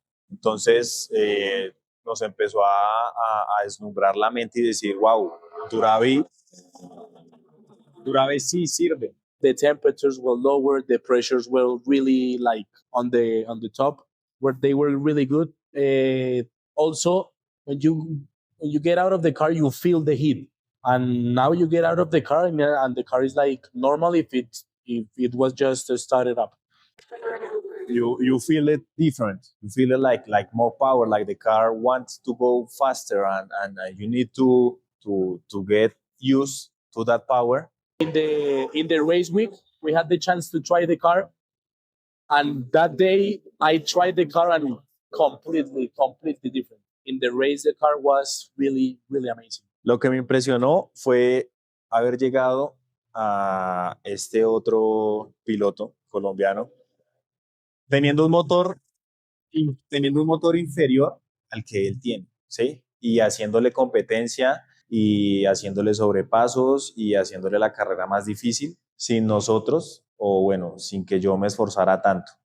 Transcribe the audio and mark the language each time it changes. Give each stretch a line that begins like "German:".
Spanish: Entonces nos empezó a deslumbrar la mente y decir, wow, Duravi sí sirve.
English: The temperatures were lower, the pressures were really like on the top, where they were really good. Also, when you get out of the car, you feel the heat, and now you get out of the car and the car is like normal if it was just started up. You feel it different. You feel it like more power, like the car wants to go faster, and you need to get used to that power. In the race week, we had the chance to try the car, and that day I tried the car and completely different. In the race, the car was really, really amazing.
Spanish: Lo que me impresionó fue haber llegado a este otro piloto colombiano teniendo un motor inferior al que él tiene, ¿sí? Y haciéndole competencia y haciéndole sobrepasos y haciéndole la carrera más difícil sin nosotros, o bueno, sin que yo me esforzara tanto.